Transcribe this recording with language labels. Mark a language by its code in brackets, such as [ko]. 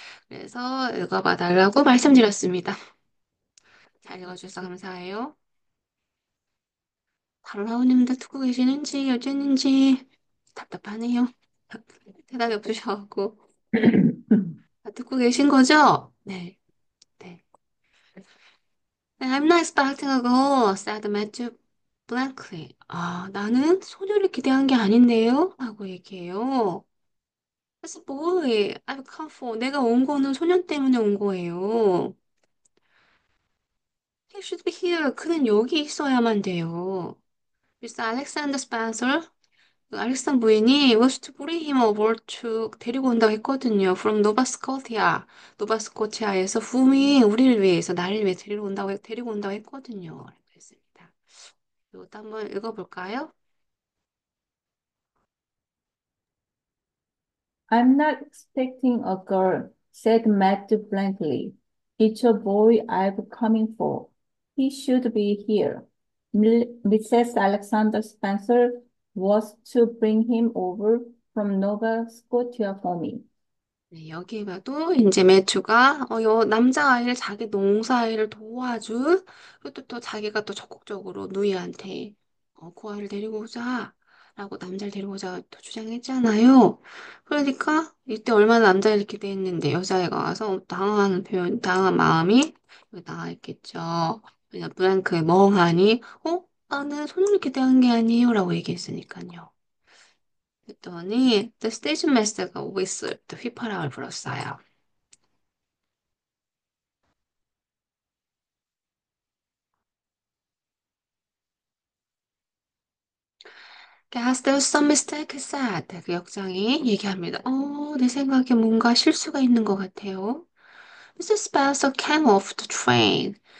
[ko] 그래서 읽어봐 달라고 말씀드렸습니다. 잘 읽어주셔서 감사해요. 달라우님들 듣고 계시는지 어쨌는지 답답하네요. 대답이 없으셔갖고 듣고 계신 거죠? 네. 네. [en] I'm not expecting a girl, said Matthew blankly. [ko] 나는 소녀를 기대한 게 아닌데요? 라고 얘기해요. [en] That's a boy I've come for. [ko] 내가 온 거는 소년 때문에 온 거예요. [en] He should be here. [ko] 그는 여기 있어야만 돼요. [en] Miss Alexander Spencer, [ko] 그 알렉산 부인이 [en] was to bring him over to [ko] 데리고 온다고 했거든요. [en] From Nova Scotia. [ko] 노바 스코티아에서 붐이 우리를 위해서 나를 위해 데리고 온다고 했거든요. 라고 했습니다. 이것도 한번 읽어볼까요? [en] I'm not expecting a girl, said Matt blankly. It's a boy I've coming for. He should be here. Mrs. Alexander Spencer was to bring him over from Nova Scotia for me. [ko] 네, 여기 봐도 이제 매튜가 남자아이를 자기 농사일을 도와줄 그리고 또 자기가 또 적극적으로 누이한테 그 아이를 데리고 오자 라고 남자를 데려오자 또 주장했잖아요. 그러니까 이때 얼마나 남자를 이렇게 대했는데 여자애가 와서 당황하는 표현, 당한 마음이 여기 나와 있겠죠. 그냥 브랭크에 멍하니, 나는 손을 이렇게 대한 게 아니에요. 라고 얘기했으니까요. 그랬더니 [en] The station master [ko] 가 whistle, 또 휘파람을 불었어요. [en] Guess there's some mistake, he said. [ko] 그 역장이 얘기합니다. 내 생각에 뭔가 실수가 있는 것 같아요. [en] 미스 스펜서 came off the train.